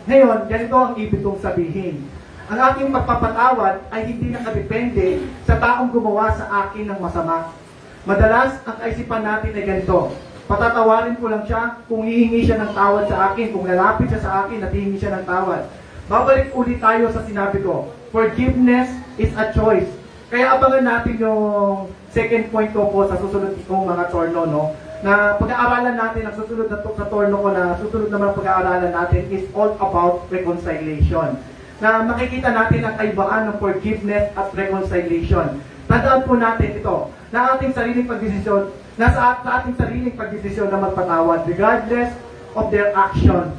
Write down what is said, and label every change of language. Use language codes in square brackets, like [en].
[tl] Ngayon, ganito ang ibig kong sabihin. Ang ating pagpapatawad ay hindi nakadepende sa taong gumawa sa akin ng masama. Madalas, ang kaisipan natin ay ganito. Patatawarin ko lang siya kung hihingi siya ng tawad sa akin, kung lalapit siya sa akin at hihingi siya ng tawad. Babalik ulit tayo sa sinabi ko. [en] Forgiveness is a choice. [tl] Kaya abangan natin yung second point ko po sa susunod kong mga torno, no? Na pag-aaralan natin, ang susunod na sa torno ko na susunod naman pag-aaralan natin is [en] all about reconciliation. [tl] Na makikita natin ang kaibahan ng forgiveness at reconciliation. Tandaan po natin ito, na ating sariling pagdesisyon, sa ating sariling pagdesisyon na magpatawad, [en] regardless of their action.